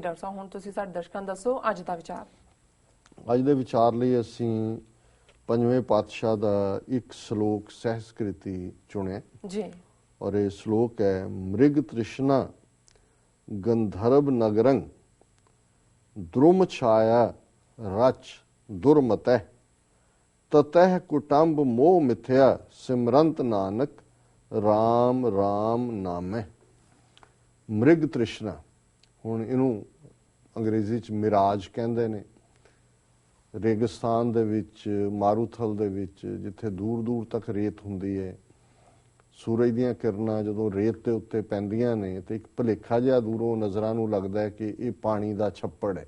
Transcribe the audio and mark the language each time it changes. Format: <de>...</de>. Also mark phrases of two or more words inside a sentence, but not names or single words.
<pa>ਡਾਕਟਰ ਸਾਹਿਬ ਹੁਣ ਤੁਸੀਂ ਸਾਡੇ ਦਰਸ਼ਕਾਂ ਨੂੰ ਦੱਸੋ ਅੱਜ ਦਾ ਵਿਚਾਰ। ਅੱਜ ਦੇ ਵਿਚਾਰ ਲਈ ਅਸੀਂ ਪੰਜਵੇਂ ਪਾਤਸ਼ਾਹ ਦਾ ਇੱਕ ਸ਼ਲੋਕ ਸਹਿਸਕ੍ਰਿਤੀ ਚੁਣਿਆ ਜੀ। ਔਰ ਇਹ ਸ਼ਲੋਕ ਹੈ,</pa> <sa>ਮ੍ਰਿਗ ਤ੍ਰਿਸ਼ਨਾ ਗੰਧਰਵ ਨਗਰੰ द्रुम छाया रच दुर्मतः ततः कुटुंब मोह मिथ्या सिमरंत नानक राम राम नामै। मृग तृष्णा</sa> <pa>ਹੁਣ ਇਹਨੂੰ ਅੰਗਰੇਜ਼ੀ ਚ ਮਿਰਾਜ ਕਹਿੰਦੇ ਨੇ। ਰੇਗਿਸਤਾਨ ਦੇ ਵਿੱਚ, ਮਾਰੂਥਲ ਦੇ ਵਿੱਚ, ਜਿੱਥੇ ਦੂਰ ਦੂਰ ਤੱਕ ਰੇਤ ਹੁੰਦੀ ਹੈ, ਸੂਰਜ ਦੀਆਂ ਕਿਰਨਾਂ ਜਦੋਂ ਰੇਤ ਦੇ ਉੱਤੇ ਪੈਂਦੀਆਂ ਨੇ ਤੇ ਇੱਕ ਭੁਲੇਖਾ ਜਿਹਾ ਦੂਰੋਂ ਨਜ਼ਰਾਂ ਨੂੰ ਲੱਗਦਾ ਹੈ ਕਿ ਇਹ ਪਾਣੀ ਦਾ ਛੱਪੜ ਹੈ</pa>